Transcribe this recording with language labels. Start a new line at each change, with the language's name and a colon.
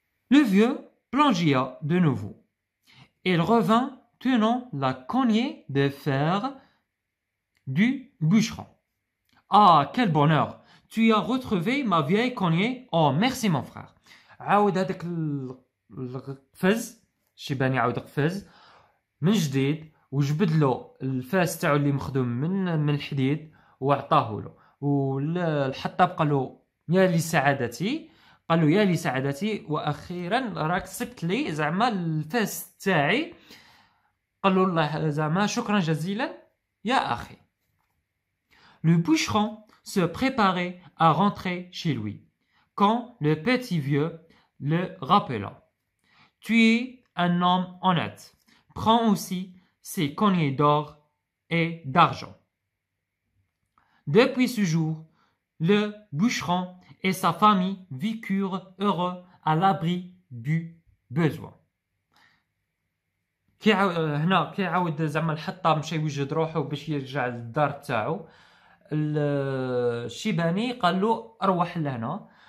French: Le vieux plongea de nouveau. Il revint tenant la cognée de fer du bûcheron. Ah, quel bonheur! Tu as retrouvé ma vieille cognée. Oh, merci mon frère.
Arabic: عاود هذاك القفز الشيباني عاود قفز من جديد وجبد له الفاس تاعو اللي مخدوم من الحديد وعطاه له. والحطاب قال له يا لسعادتي. قال له يا لسعادتي واخيرا راك صبت لي زعما الفاس تاعي. قال له الله زعما شكرا جزيلا يا اخي.
French: Le bûcheron se préparait à rentrer chez lui quand le petit vieux le rappela. Tu es un homme honnête. Prends aussi ces cognées d'or et d'argent. Depuis ce jour, le bûcheron et sa famille vécurent heureux à l'abri du besoin.
Arabic: هنا كيعاود زعما الحطاب مشى يوجد روحه باش يرجع للدار تاعو. الشيباني قال له اروح لهنا.